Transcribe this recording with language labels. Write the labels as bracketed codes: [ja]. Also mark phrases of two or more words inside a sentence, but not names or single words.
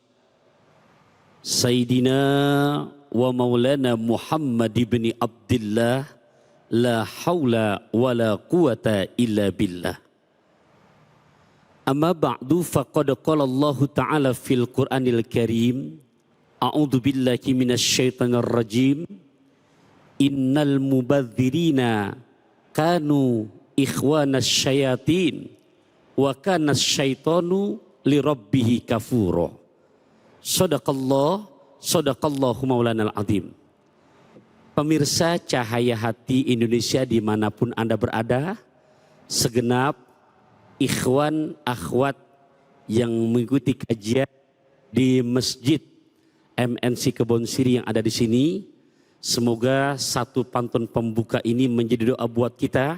[ar] سيدنا ومولانا محمد بن عبد الله. لا حول ولا قوة إلا بالله. أما بعد فقد قال الله تعالى في القرآن الكريم. أعوذ بالله من الشيطان الرجيم. إن المبذرين كانوا إخوان الشياطين وكان الشيطان لربه كفورا. صدق الله مولانا العظيم. [id] Pemirsa Cahaya Hati Indonesia dimanapun Anda berada, segenap ikhwan akhwat yang mengikuti kajian di Masjid MNC Kebon Siri yang ada di sini, Semoga satu pantun pembuka ini menjadi doa buat kita.